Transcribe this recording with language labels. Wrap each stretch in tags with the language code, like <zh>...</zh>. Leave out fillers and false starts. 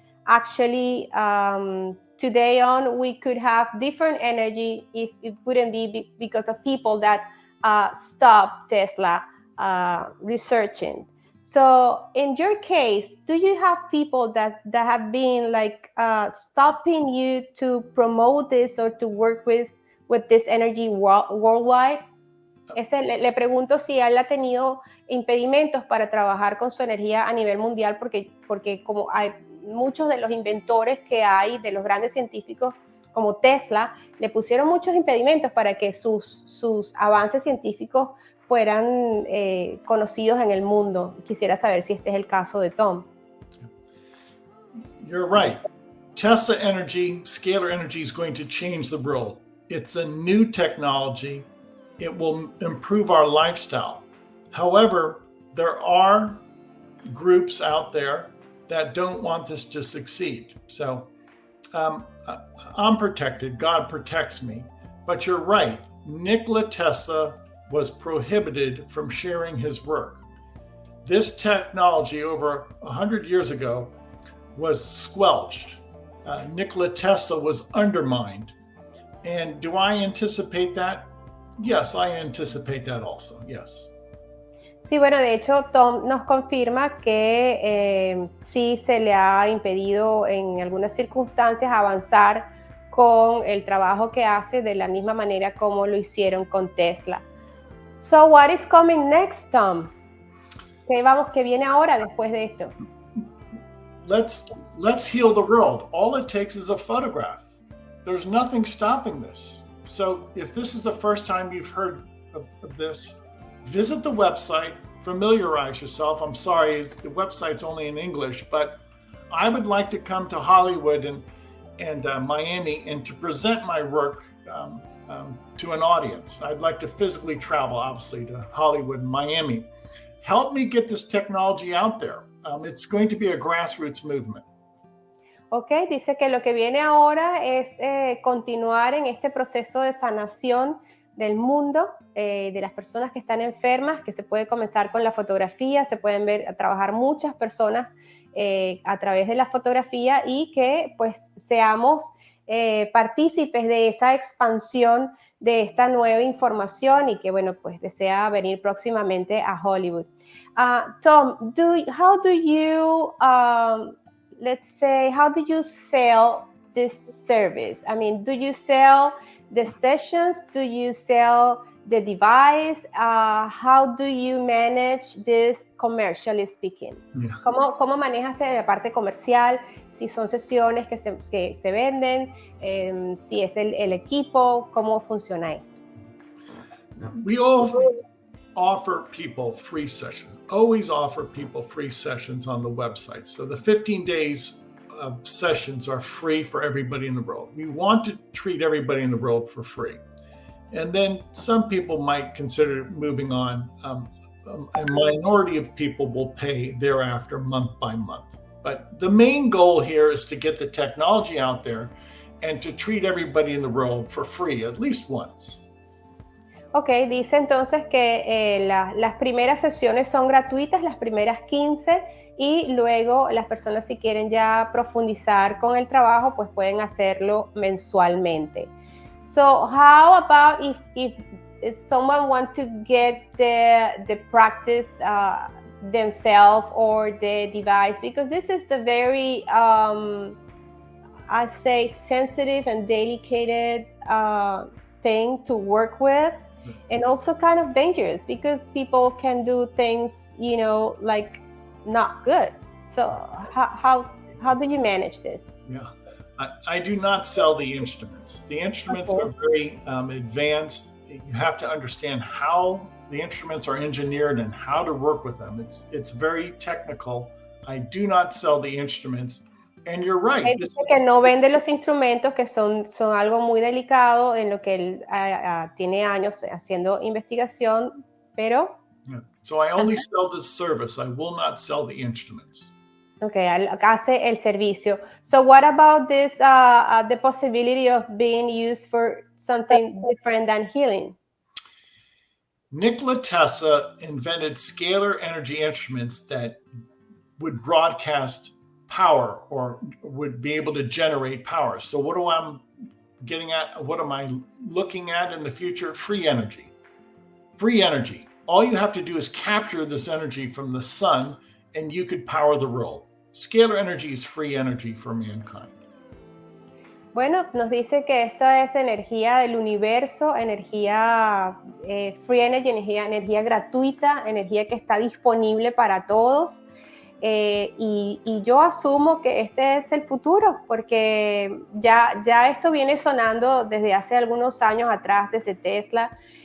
<en>Actually, today on, we could have different energy if it wouldn't be because of people that stopped Tesla researching. So in your case, do you have people that have been stopping you to promote this or to work with this energy worldwide?</en> <es>Le pregunto si él ha tenido impedimentos para trabajar con su energía a nivel mundial, porque como hay muchos de los inventores que hay, de los grandes científicos como Tesla, le pusieron muchos impedimentos para que sus avances científicos fueran conocidos en el mundo. Quisiera saber si este es el caso de Tom.</es> <en>You're right. Tesla energy, scalar energy, is going to change the world. It's a new technology. It will improve our lifestyle. However, there are groups out there that don't want this to succeed. So I'm protected. God protects me. But you're right. Nikola Tesla was prohibited from sharing his work. This technology over 100 years ago was squelched. Nikola Tesla was undermined. And do I anticipate that? Yes, I anticipate that also, yes.</en> <es>Sí, bueno, de hecho, Tom nos confirma que sí se le ha impedido en algunas circunstancias avanzar con el trabajo que hace de la misma manera como lo hicieron con Tesla.</es> <en>So, what is coming next, Tom?</en> <es>¿Qué viene ahora después de esto?</es> <en>Let's heal the world. All it takes is a photograph. There's nothing stopping this. So if this is the first time you've heard of this, visit the website, familiarize yourself. I'm sorry, the website's only in English, but I would like to come to Hollywood and Miami and to present my work to an audience. I'd like to physically travel, obviously, to Hollywood and Miami. Help me get this technology out there. It's going to be a grassroots movement.</en> <es>Ok, dice que lo que viene ahora es continuar en este proceso de sanación del mundo, de las personas que están enfermas, que se puede comenzar con la fotografía, se pueden trabajar muchas personas a través de la fotografía y que pues seamos partícipes de esa expansión de esta nueva información y que bueno pues desea venir próximamente a Hollywood.</es> <en>Tom, how do you let's say, how do you sell this service? I mean, do you sell the sessions? Do you sell the device? How do you manage this commercially speaking? Yeah.</en> <es>¿Cómo manejas la parte comercial? Si son sesiones que se venden, si es el equipo, ¿cómo funciona esto?</es> <en>We offer people free sessions. Always offer people free sessions on the website. So the 15 days of sessions are free for everybody in the world. We want to treat everybody in the world for free. And then some people might consider moving on. A minority of people will pay thereafter month by month. But the main goal here is to get the technology out there and to treat everybody in the world for free at least once.</en> <es>Ok, dice entonces que las primeras sesiones son gratuitas, las primeras 15, y luego las personas si quieren ya profundizar con el trabajo, pues pueden hacerlo mensualmente.</es> <en>So how about if someone wants to get the practice themselves or the device, because this is a very, I say, sensitive and delicate thing to work with. And also kind of dangerous because people can do things, you know, like not good. So how do you manage this? Yeah, I do not sell the instruments. The instruments are very advanced. You have to understand how the instruments are engineered and how to work with them. It's very technical. I do not sell the instruments. And you're right.</en> <es>Dice que no vende los instrumentos, que son algo muy delicado en lo que él tiene años haciendo investigación, pero...</es> <en>Yeah. So I only sell this service. I will not sell the instruments.</en> <es>Okay, hace el servicio.</es> <en>So what about this, the possibility of being used for something different than healing? Nikola Tesla invented scalar energy instruments that would broadcast power or would be able to generate power. So what am I looking at in the future? Free energy. Free energy. All you have to do is capture this energy from the sun and you could power the world. Scalar energy is free energy for mankind.</en> <es>Bueno, nos dice que esta es energía del universo, energía</es> <en>free energy,</en> <es>energía gratuita, energía que está disponible para todos. Y yo asumo que este es el futuro, porque ya esto viene sonando desde hace algunos años atrás, desde Tesla.</es>